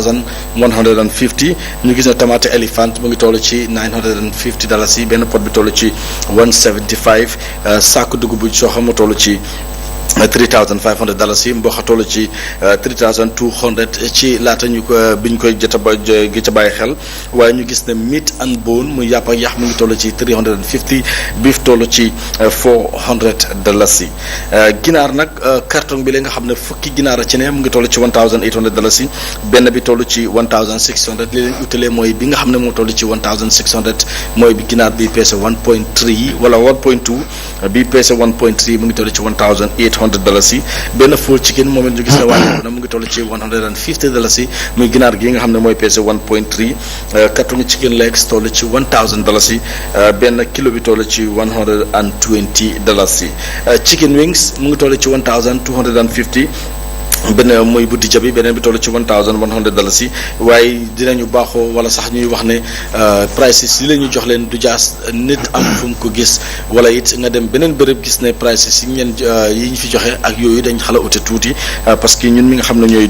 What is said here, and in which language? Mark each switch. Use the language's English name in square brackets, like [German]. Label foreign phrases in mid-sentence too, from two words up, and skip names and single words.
[Wolof] $1,150 ñu gis ne tomate elephant mu ngi toll ci $950 yi benn pot bi toll ci $175 saako dugub bu soxa mu toll ci $3,500 yi mboq toll ci $3,200 ci laata ñu ko biñ koy jot a bàyyi xel waaye ñu gis ne [English] meat and bone [Wolof] muy yàpp ak yax mu ngi toll ci $350 beef toll ci $400 yi ginaar nag carton bi la nga xam ne fukki ginaar a ci ne mu ngi toll ci $1,800 yi benn bi toll ci $1,600 li leen utalee mooy bi nga xam ne moo toll ci $1,600 mooy bi ginaar bi peese 1.3 wala 1.2 bi peese 1.3 mu ngi toll ci $1,800 yi benn [English] full chicken [Wolof] moom it ñu gis ne wàññeeku na mu ngi toll ci $150 yi muy ginaar gi nga xam ne mooy peese 1.3 carton [English] chicken legs [Wolof] toll ci $1,000 yi benn kilo bi toll ci $120 yi [English] chicken wings [Wolof] mu ngi toll ci $1,250 benn mooy bu dijja bi beneen bi toll ci $1,100 yi waaye dinañu baaxoo wala sax ñuy wax ne prices yi la ñu jox leen du jaas nit am fu mu ko gis wala it nga dem beneen bërëb gis ne prices yi ngeen yi ñu fi joxe ak yooyu dañ xala ute tuuti [French] parce que [Wolof] ñun mi nga xam ne ñooy